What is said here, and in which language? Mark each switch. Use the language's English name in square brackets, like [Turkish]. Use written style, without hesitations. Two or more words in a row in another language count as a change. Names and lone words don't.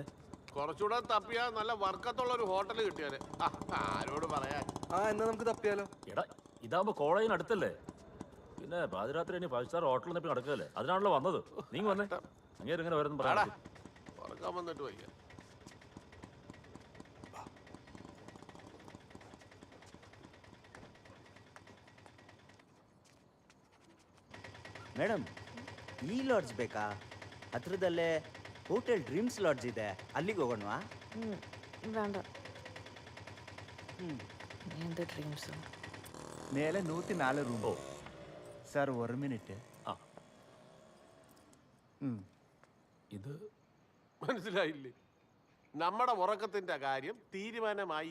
[Malayalam] കുറച്ചുകൂടെ തപ്പിയാ നല്ല വർക്കത്തുള്ള ഒരു ഹോട്ടൽ കിട്ടിയാല് ആരോട് പറയാൻ. എന്നാ നമുക്ക് തപ്പിയാലോ? എടാ ഇതാകുമ്പോൾ കോളേജിന് അടുത്തല്ലേ, പിന്നെ പാതിരാത്രി ഇനി 5 സ്റ്റാർ ഹോട്ടലിൽ നിന്ന് നടക്കല്ലേ, അതിനാണല്ലോ വന്നത്. നീ വന്നേ. അങ്ങനെ ഇങ്ങനെ വരുന്നു പറയാ. ഉറക്കാൻ വന്നിട്ട് വയ്യ. [Kannada] ಮೇಡಮ್ ಈ ಲಾಡ್ಜ್ ಬೇಕಾ? ಹತ್ರದಲ್ಲೇ ಹೋಟೆಲ್ ಡ್ರೀಮ್ಸ್ ಲಾಡ್ಜ್ ಇದೆ, ಅಲ್ಲಿಗೆ ಹೋಗೋಣವಾ? [Malayalam] വേണ്ട. എന്ത് ഡ്രീംസ്? മേലെ 104 റൂം. സാർ 1 മിനിറ്റ്. ഇത് മനസ്സിലായില്ലേ? നമ്മുടെ ഉറക്കത്തിന്റെ കാര്യം തീരുമാനമായി.